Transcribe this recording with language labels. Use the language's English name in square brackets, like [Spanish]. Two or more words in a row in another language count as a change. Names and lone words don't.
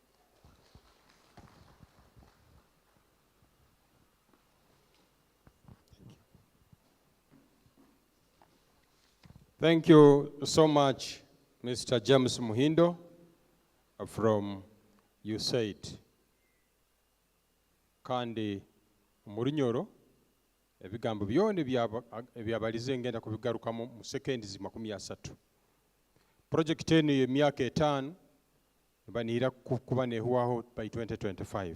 [English] Thank you so much, Mr. James Muhindo from USAID. [Nyoro] Kandi Murinyoro, ebigambo byone byabalize ngenda kubigarukamo mu seconds 30. Project eno y'emyaka 5 banira kuba nehuwaho [English] by 2025.